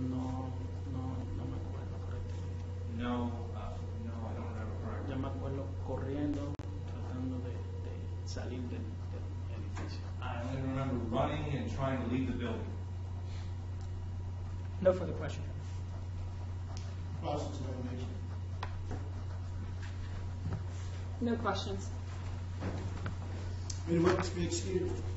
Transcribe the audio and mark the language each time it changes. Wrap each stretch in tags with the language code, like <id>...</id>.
<es>No me acuerdo correctamente.</es> <en>No, I don't remember correctly.</en> <es>Yo me acuerdo corriendo, tratando de salir del edificio.</es> <en>I only remember running and trying to leave the building. No further question. Cross-examination. No questions. Any witness be excused?</en>